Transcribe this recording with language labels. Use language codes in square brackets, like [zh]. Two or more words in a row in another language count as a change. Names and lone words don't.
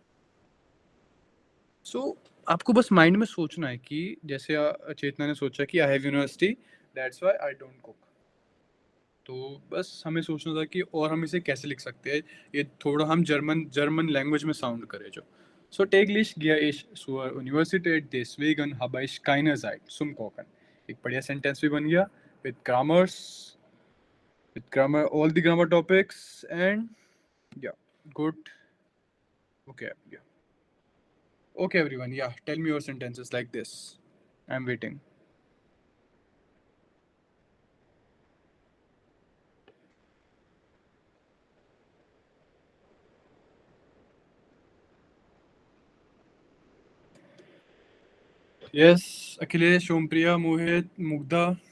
[hi] सो आपको बस माइंड में सोचना है कि जैसे चेतना ने सोचा कि [en] I have university that's why I don't cook. [hi] तो बस हमें सोचना था कि और हम इसे कैसे लिख सकते हैं, ये थोड़ा हम [en] German language [hi] में साउंड करें जो। [de] So täglich gehe ich zur Universität, deswegen habe ich keine Zeit zum Kochen. [hi] एक बढ़िया सेंटेंस भी बन गया [en] with grammars, with grammar, all the grammar topics, and yeah, good. Okay, yeah. Okay, everyone, yeah, tell me your sentences like this. I'm waiting. Yes, Akhilesh, Shompriya, Mohit, Mugdha.